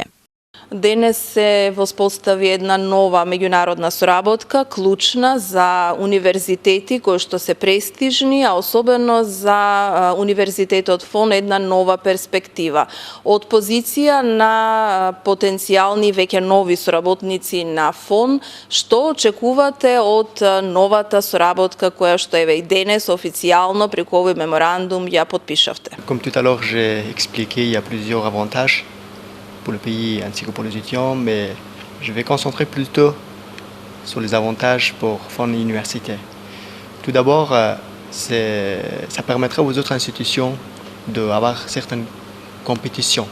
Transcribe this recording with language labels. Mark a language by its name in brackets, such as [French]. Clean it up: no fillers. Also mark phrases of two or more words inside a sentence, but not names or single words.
[Macedonian] Денес се воспостави една нова меѓународна соработка, клучна за универзитети кои што се престижни, а особено за Универзитетот ФОН една нова перспектива. Од позиција на потенцијални веќе нови соработници на ФОН, што очекувате од новата соработка која што еве и денес официјално преку овој меморандум ја подпишавте? [French] Comme tout à l'heure j'ai expliqué, il y a plusieurs avantages pour le pays ainsi que pour les étudiants, mais je vais concentrer plutôt sur les avantages pour FON Université. Tout d'abord, ça permettra aux autres institutions d'avoir certaines compétitions.